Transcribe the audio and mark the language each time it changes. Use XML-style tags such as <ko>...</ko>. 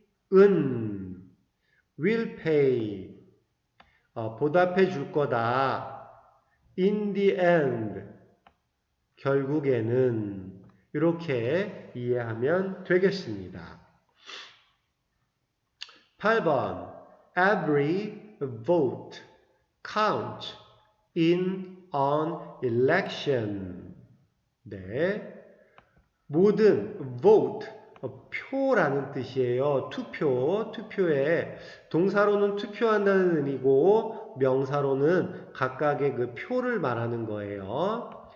<ko>정직은</ko> <en>will pay,</en> <ko>보답해 줄 거다.</ko> <en>in the end,</en> <ko>결국에는 이렇게 이해하면 되겠습니다. 8번</ko> <en>Every vote counts in an election.</en> <ko>네, 모든 vote, 표라는 뜻이에요. 투표에 동사로는 투표한다는 의미고 명사로는 각각의 그 표를 말하는 거예요.</ko>